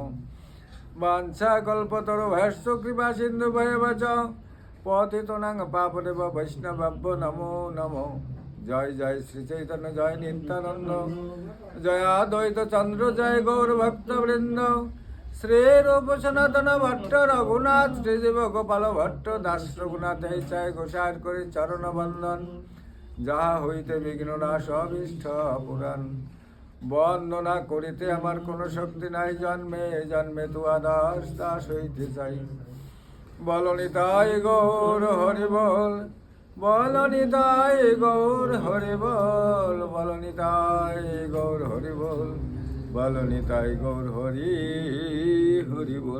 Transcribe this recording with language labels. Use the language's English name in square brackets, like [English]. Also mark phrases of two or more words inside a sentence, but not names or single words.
[Sanskrit] वाञ्छाकल्पतरुभ्यश्च कृपा सिन्धुभ्येव च पतितानां पावनेभ्यो वैष्णवेभ्यो नमो नमो। जय जय श्री चैतन्य जय नित्यानंद जय अद्वैत चंद्र जय गौर भक्तवृंद। [Bangla] শ্রী রূপ সনাতন ভট্ট রঘুনাথ শ্রীদেব গোপাল ভট্ট দাস রঘুনাথ চায় গোসার করে চরণ বন্দন যাহা হইতে বিঘ্ন নাশ অভীষ্ট পুরাণ। বন্দনা করিতে আমার কোনো শক্তি নাই, জন্মে জন্মে তুয়া দাস দাস হইতে চাই। বলনিতাই গৌর হরি বল, বলনিতাই গৌর হরি বল, বলনিতাই গৌর হরি বল, বলনিতাই গৌর হরি হরি বল।